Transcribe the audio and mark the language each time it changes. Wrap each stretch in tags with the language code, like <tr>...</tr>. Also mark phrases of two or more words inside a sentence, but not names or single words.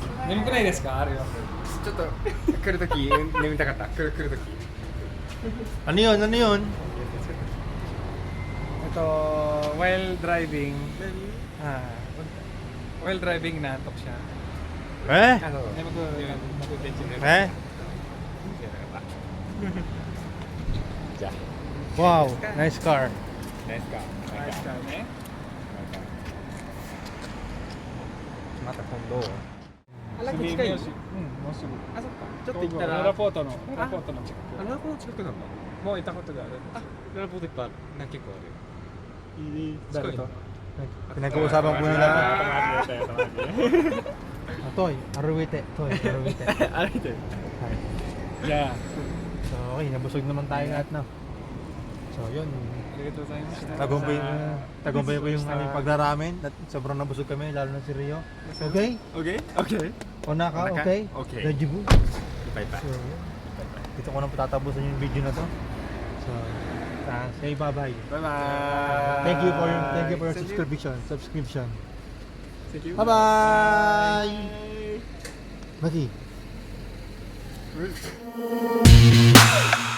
<ja>眠くないですかあれは。ちょっと来るとき眠たかった来るとき</ja> <tl>Ano yun? Ano yun? Ito,</tl> <en>while driving, while driving</en> <tl>naantok siya. Eh?</tl> <ja>あの</ja> <tl>Hindi mag-tension. Eh?</tl> <ja>じゃあ</ja> <en>Wow, nice car.</en> <ja>ナイスか</ja> <tl>Ayos ka, eh?</tl> <ja>また今度</ja> <tl>Sige,</tl> <ja>近いもうすぐ。あそっかちょっと行ったラらラポートの近く。ララポート近くなんだもう行ったことがある。ララポートいっぱいあるなんか結構ある</ja> <tl>Dahil ito. Pinag-uusapan po nila. Toy, Aruwite. Toy, Aruwite.</tl> <ja>歩いてるじゃあ、</ja> <tl>So, okay, nabusog naman tayo lahat na. So, yun.</tl> <ja>ありがとうございました。</ja> <tl>Tagumpay po yung aming pagraramen. At sobrang nabusog kami, lalo na si Rio.</tl> <en>Okay? OK? OK?</en> <tl>Una ka, Una ka?</tl> <en>okay? Okay.</en> <tl>Ready po?</tl> <ja>いっぱいいっぱい</ja> <tl>So, dito ko na po tatapusin yung video na to.</tl> <en>So, say bye-bye.</en> <ja>バイバーイ</ja> <en>Thank you for your subscription. Thank you Bye-bye! Maki. Bye.</en>